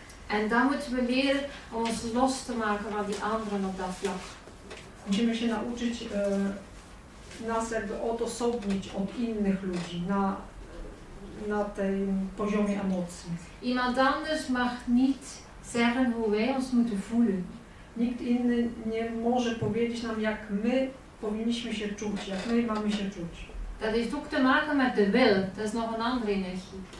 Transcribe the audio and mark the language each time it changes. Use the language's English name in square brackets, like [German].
[Dutch] En dan moeten we leren om ons los te maken van die anderen op dat vlak. [Polish] Musimy się nauczyć nas jakby odosobnić od innych ludzi na tym poziomie emocji. [Dutch] Iemand anders mag niet zeggen hoe wij ons moeten voelen. [Polish] Nikt inny nie może powiedzieć nam, jak my powinniśmy się czuć, jak my mamy się czuć. [Dutch] Dat heeft ook te maken met de wil. Dat is nog een andere energie.